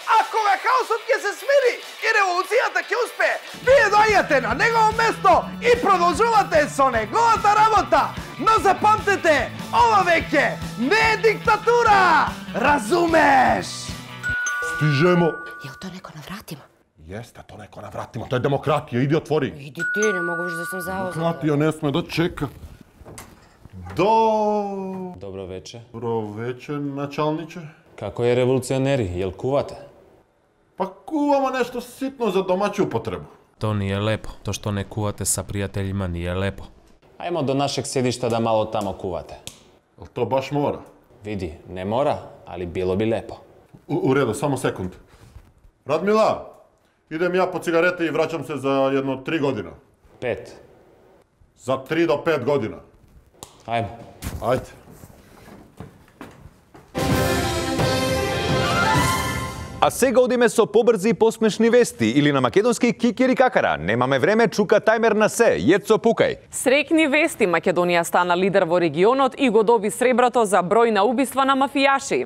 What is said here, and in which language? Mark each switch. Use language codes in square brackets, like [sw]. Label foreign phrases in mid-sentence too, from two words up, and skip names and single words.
[mk] А кога хаосот ќе се смири и револуцијата ќе успее, вие доаѓате на негово место и продолжувате со неговата работа. Но запамтете, ова веќе не е диктатура! [sr] Разумеш? Стижемо. Јел то неко навратимо? Jeste, to neko navratimo, to je demokratija, idi otvori. Иди ти, не могу да сум заозна. Demokratija ne sme da čeka. Добро вече. Добро вече, началниче. Како е револуционери, јел кувате? Pa kuvamo nešto sitno za domaću upotrebu. To nije lepo. To što ne kuvate sa prijateljima nije lepo. Ajmo do našeg sjedišta da malo tamo kuvate. Jel to baš mora? Vidi, ne mora, ali bilo bi lepo. U redu, samo sekund. Radmila, idem ja po cigarete i vraćam se za jedno 3 godina. 5. Za 3 do 5 godina. Ajmo. Ajde. [mk] А сега одиме со побрзи и посмешни вести или на македонски кикири какара. Немаме време, чука тајмер на се. Јецо пукај. Срекни вести, Македонија стана лидер во регионот и го доби среброто за број на убиства на мафијаши.